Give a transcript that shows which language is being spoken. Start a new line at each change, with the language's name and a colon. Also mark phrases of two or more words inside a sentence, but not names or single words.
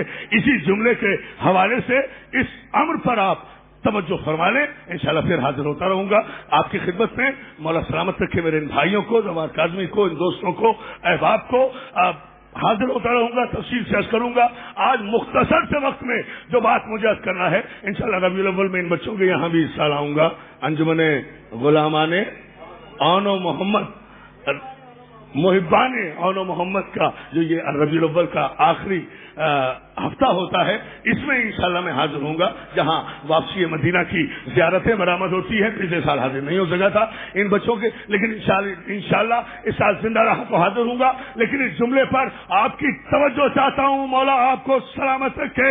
Urdu: اسی جملے کے حوالے سے اس امر پر آپ توجہ فرما لیں، انشاءاللہ پھر حاضر ہوتا رہوں گا آپ کی خدمت میں۔ مولا سلامت رکھے میرے ان بھائیوں کو، زوار کاظمی کو، ان دوستوں کو، احباب کو، حاضر ہوتا رہوں گا، تفصیل سے عرض کروں گا۔ آج مختصر سے وقت میں جو بات مجھے عرض کرنا ہے، انشاءاللہ ربیع الاول میں ان بچوں کے یہاں بھی حصہ لاؤں گا۔ انجمن غلامان آن و محمد، محبان آن و محمد کا جو یہ ربیع الاول کا آخری ہفتہ ہوتا ہے، اس میں انشاءاللہ میں حاضر ہوں گا، جہاں واپسی مدینہ کی زیارتیں برآمد ہوتی ہے۔ پچھلے سال حاضر نہیں ہو سکا تھا ان بچوں کے، لیکن انشاءاللہ اس سال زندہ رہا تو حاضر ہوں گا۔ لیکن اس جملے پر آپ کی توجہ چاہتا ہوں، مولا آپ کو سلامت رکھے۔